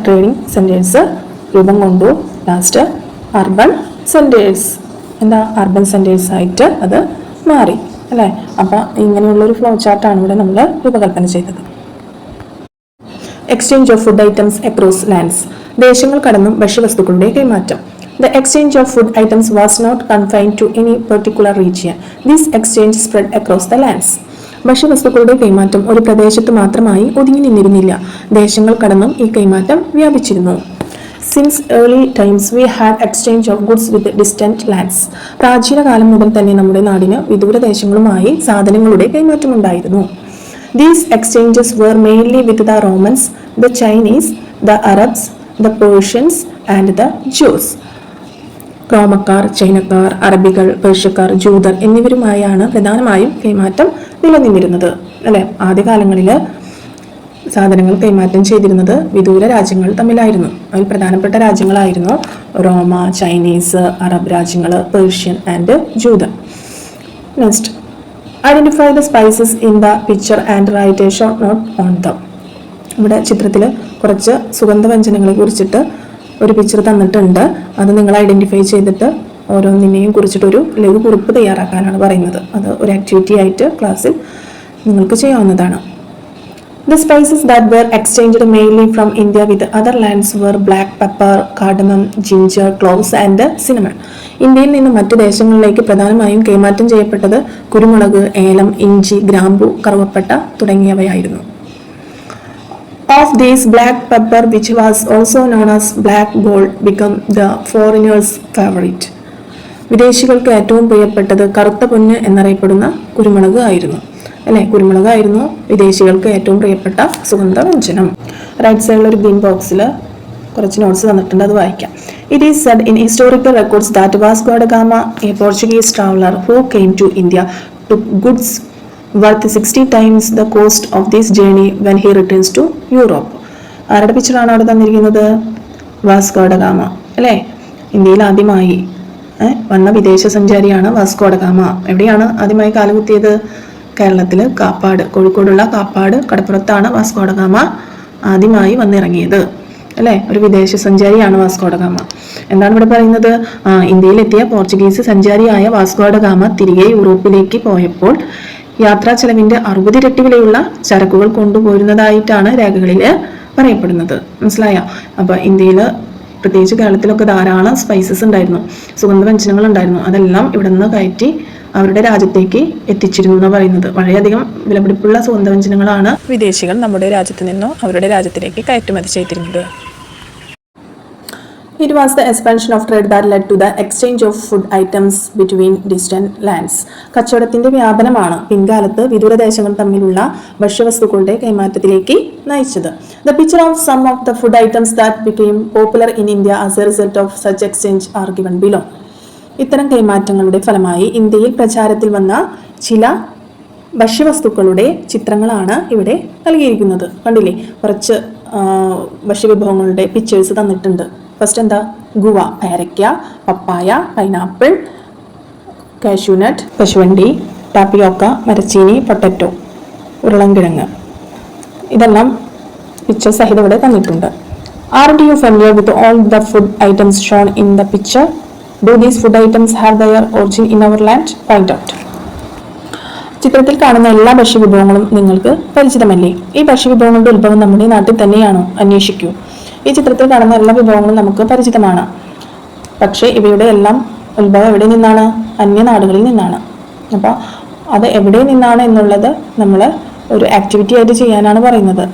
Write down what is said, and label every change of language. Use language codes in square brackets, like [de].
[ml] Trading centres രൂപം കൊണ്ടു. Last urban centres, എന്താ അർബൻ സെന്റേഴ്സ് ആയിട്ട് അത് മാറി അല്ലേ. അപ്പം ഇങ്ങനെയുള്ളൊരു ഫ്ലോ ചാർട്ടാണ് ഇവിടെ നമ്മൾ രൂപകൽപ്പന ചെയ്തത്. [en] exchange of food items across lands, [ml] ദേശങ്ങൾ കടന്നും ഭക്ഷ്യവസ്തുക്കളുടെ കൈമാറ്റം. [en] The exchange of food items was not confined to any particular region. This exchange spread across the lands. [ml] ഭക്ഷ്യവസ്തുക്കളുടെ കൈമാറ്റം ഒരു പ്രദേശത്ത് മാത്രമായി ഒതുങ്ങി നിന്നിരുന്നില്ല, ദേശങ്ങൾ കടന്നും ഈ കൈമാറ്റം വ്യാപിച്ചിരുന്നു. [en] Since early times we had exchange of goods with distant lands. [ml] പ്രാചീന കാലം മുതൽ തന്നെ നമ്മുടെ നാടിന് വിദൂര ദേശങ്ങളുമായി സാധനങ്ങളുടെ കൈമാറ്റമുണ്ടായിരുന്നു. [en] These exchanges were mainly with the Romans, the Chinese, the Arabs, the Persians and the Jews. [ml] റോമക്കാർ, ചൈനക്കാർ, അറബികൾ, പേർഷ്യക്കാർ, ജൂതർ എന്നിവരുമായാണ് പ്രധാനമായും കൈമാറ്റം നിലനിന്നിരുന്നത് അല്ലെ. ആദ്യകാലങ്ങളിൽ സാധനങ്ങൾ കൈമാറ്റം ചെയ്തിരുന്നത് വിദൂര രാജ്യങ്ങൾ തമ്മിലായിരുന്നു. അതിൽ പ്രധാനപ്പെട്ട രാജ്യങ്ങളായിരുന്നു റോമ, ചൈനീസ്, അറബ് രാജ്യങ്ങൾ, Persian and ജൂതർ. [en] Next, identify the spices in the picture and write a short note on them. [ml] ഇവിടെ ചിത്രത്തിൽ കുറച്ച് സുഗന്ധവ്യഞ്ജനങ്ങളെ കുറിച്ചിട്ട് ഒരു പിക്ചർ തന്നിട്ടുണ്ട്. അത് നിങ്ങൾ ഐഡന്റിഫൈ ചെയ്തിട്ട് ഓരോന്നിനെയും കുറിച്ചിട്ടൊരു ലഘു കുറിപ്പ് തയ്യാറാക്കാനാണ് പറയുന്നത്. അത് ഒരു ആക്ടിവിറ്റി ആയിട്ട് ക്ലാസ്സിൽ നിങ്ങൾക്ക് ചെയ്യാവുന്നതാണ്. [en] The spices that were exchanged mainly from India with other lands were black pepper, cardamom, ginger, cloves and cinnamon. [ml] ഇന്ത്യയിൽ നിന്ന് മറ്റു ദേശങ്ങളിലേക്ക് പ്രധാനമായും കൈമാറ്റം ചെയ്യപ്പെട്ടത് കുരുമുളക്, ഏലം, ഇഞ്ചി, ഗ്രാമ്പു, കറുവപ്പട്ട തുടങ്ങിയവയായിരുന്നു. [en] Of these, black pepper, which was also known as black gold, became the foreigners' favorite. [ml] വിദേശികൾക്ക് ഏറ്റവും പ്രിയപ്പെട്ടത് കറുത്ത പൊന്ന് എന്നറിയപ്പെടുന്ന കുരുമുളക് ആയിരുന്നു അല്ലെ. കുരുമുളകായിരുന്നു വിദേശികൾക്ക് ഏറ്റവും പ്രിയപ്പെട്ട സുഗന്ധവ്യഞ്ജനം. റൈറ്റ് സൈഡിൽ ഒരു ഗ്രീൻ ബോക്സിൽ കുറച്ച് നോട്ട്സ് തന്നിട്ടുണ്ട്, അത് വായിക്കാം. [en] It is said in historical records that Vasco da Gama, a Portuguese traveler who came to India, took goods worth 60 times the cost of this journey when he returns to Europe. [ml] ആരുടെ പിക്ചറാണ് അവിടെ തന്നിരിക്കുന്നത്? Vasco da Gama അല്ലേ. ഇന്ത്യയിൽ ആദ്യമായി വന്ന വിദേശ സഞ്ചാരിയാണ് Vasco da Gama. എവിടെയാണ് ആദ്യമായി കാലുകുത്തിയത്? കേരളത്തിൽ കാപ്പാട്, കോഴിക്കോടുള്ള കാപ്പാട് കടപ്പുറത്താണ് വാസ്കോ ഡ ഗാമ ആദ്യമായി വന്നിറങ്ങിയത് അല്ലേ. ഒരു വിദേശ സഞ്ചാരിയാണ് വാസ്കോ ഡ ഗാമ. എന്താണ് ഇവിടെ പറയുന്നത്? ഇന്ത്യയിലെത്തിയ പോർച്ചുഗീസ് സഞ്ചാരിയായ വാസ്കോ ഡ ഗാമ തിരികെ യൂറോപ്പിലേക്ക് പോയപ്പോൾ യാത്രാ ചെലവിന്റെ 60 ഇരട്ടി വിലയുള്ള ചരക്കുകൾ കൊണ്ടുപോരുന്നതായിട്ടാണ് രേഖകളിൽ പറയപ്പെടുന്നത്. മനസ്സിലായ? അപ്പൊ ഇന്ത്യയിൽ പ്രത്യേകിച്ച് കേരളത്തിലൊക്കെ ധാരാളം സ്പൈസസ് ഉണ്ടായിരുന്നു, സുഗന്ധവ്യഞ്ജനങ്ങൾ ഉണ്ടായിരുന്നു. അതെല്ലാം ഇവിടെ നിന്ന് കയറ്റി അവരുടെ രാജ്യത്തേക്ക് എത്തിച്ചിരുന്നു എന്ന് പറയുന്നത്. വളരെയധികം വിലപിടിപ്പുള്ള സുഗന്ധവ്യഞ്ജനങ്ങളാണ് വിദേശികൾ നമ്മുടെ രാജ്യത്ത് നിന്നോ അവരുടെ രാജ്യത്തിലേക്ക് കയറ്റുമതി ചെയ്തിരുന്നത്. [en] It was the expansion of trade that led to the exchange of food items between distant lands. [ml] കച്ചവടത്തിന്റെ വ്യാപനമാണ് പിൻകാലത്ത് വിദൂരദേശങ്ങൾ തമ്മിലുള്ള ഭക്ഷ്യവസ്തുക്കളുടെ കൈമാറ്റത്തിലേക്ക് നയിച്ചത്. [en] The picture of some of the food items that became popular in India as a result of such exchange are given below. [ml] ഇത്തരം കൈമാറ്റങ്ങളുടെ ഫലമായി ഇന്ത്യയിൽ പ്രചാരത്തിൽ വന്ന ചില ഭക്ഷ്യവസ്തുക്കളുടെ ചിത്രങ്ങളാണ് ഇവിടെ നൽകിയിരിക്കുന്നത്. കണ്ടില്ലേ, കുറച്ച് ഭക്ഷ്യവിഭവങ്ങളുടെ പിക്ചേഴ്സ് തന്നിട്ടുണ്ട്. ഫസ്റ്റ് എന്താ? ഗുവ, പേരയ്ക്ക, പപ്പായ, പൈനാപ്പിൾ, കാഷ്യൂനട്ട്, കശുവണ്ടി, ടാപ്പിയോക്ക, മരച്ചീനി, പൊട്ടറ്റോ, ഉരുളൻകിഴങ്ങ്. ഇതെല്ലാം പിക്ചർ സഹിതം ഇവിടെ തന്നിട്ടുണ്ട്. [en] Aren't you familiar with all the food items shown in the picture? Do these food items have their origin in our land? Point out. [ml] ചിത്രത്തിൽ കാണുന്ന എല്ലാ ഭക്ഷ്യവിഭവങ്ങളും നിങ്ങൾക്ക് പരിചിതമല്ലേ? ഈ ഭക്ഷ്യവിഭവങ്ങളുടെ ഉത്ഭവം നമ്മുടെ നാട്ടിൽ തന്നെയാണോ? അന്വേഷിക്കൂ. ഈ ചിത്രത്തിൽ കാണുന്ന എല്ലാ വിഭവങ്ങളും നമുക്ക് പരിചിതമാണ്. പക്ഷേ ഇവയുടെ എല്ലാം ഉത്ഭവം എവിടെ നിന്നാണ്? അന്യനാടുകളിൽ നിന്നാണ്. അപ്പോൾ അത് എവിടെ നിന്നാണ് എന്നുള്ളത് നമ്മൾ ഒരു ആക്ടിവിറ്റി ആയിട്ട് ചെയ്യാനാണ് പറയുന്നത്.